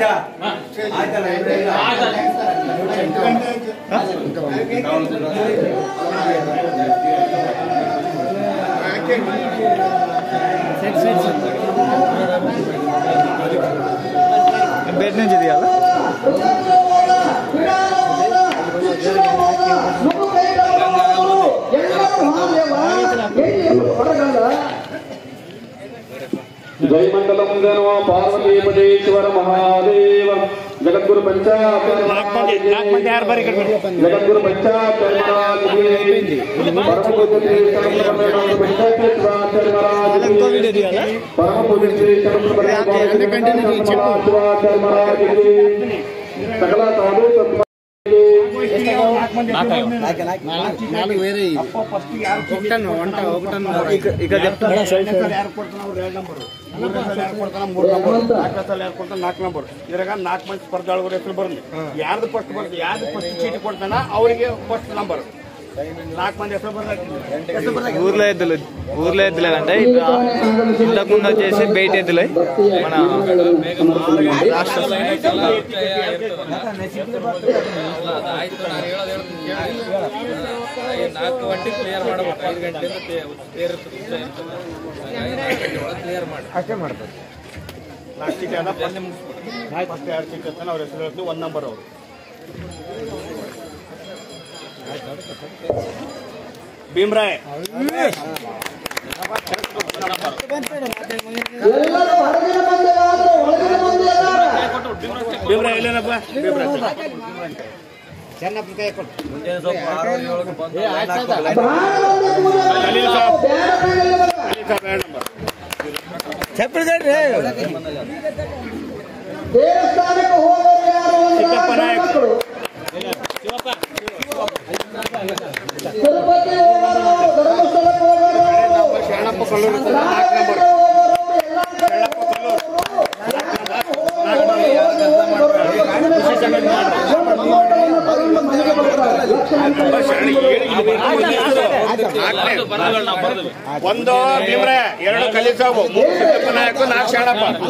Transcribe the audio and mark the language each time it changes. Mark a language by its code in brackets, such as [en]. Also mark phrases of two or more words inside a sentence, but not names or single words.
[te] బయట నుంచి దిగాల [hi] जय मंडलम जनो पार्वती पदेश्वर महादेव जगद्गुरु पंचाक्षर जगद्गुरु पंचाक्षर महाराज की परम पूज्य श्री शरण पंचाक्षर महाराज की परम पूज्य श्री शरण महाराज की सकल साधु संत [te] ఇక్కడ చెప్తాను [kn] 4 ನಂಬರ್ ಇದ್ರಾಗ 4 ಮಂದಿ ಸ್ಪರ್ಧಾಳುಗಳ ಹೆಸರು ಬರಲಿ. ಯಾರ್ದು ಫಸ್ಟ್ ಬರ್ತದೆ, ಯಾರ್ದು ಫಸ್ಟ್ ಚೀಟಿ ಕೊಡ್ತಾನ ಅವರಿಗೆ ಫಸ್ಟ್ ನಂಬರ್. 4 ಮಂದಿ ಹೆಸರು ಬರ್ತಾರೆ. [te] ఊర్లో ఎద్దులేదంటే ఇంతకుముందు వచ్చేసి బయట ఎద్దులే మన రాష్ట్ర [kn] ಅಷ್ಟೇ ಮಾಡ್ತಾರೆ. 4 ಚೀಟಿ ಅದ ಫಸ್ಟ್ 2 ಚೀಟಿ ಅಂತ ಅವ್ರ ಹೆಸರು ಹೇಳ್ತೀವಿ. 1 ನಂಬರ್ ಅವರು ಭೀಮರಾಯ್ ಭೀಮರಾಯ್ ಎಲ್ಲೇನಪ್ಪ ಚೆನ್ನಪ್ಪ ಕೈ ಕೊಟ್ಟು చెప్పండి చిಕ್ಕಪ್ಪ ನಾಯಕ್ ಶರಣಪ್ಪ ಕಲ್ಲೂರು 4 ನಂಬರ್ ಒಂದು ಭೀಮ್ರೆ, 2 ಕಲಿಸಾವು, 3 ಚಿಕ್ಕಪ್ಪ ನಾಯಕ, 4 ಶರಣಪ್ಪ.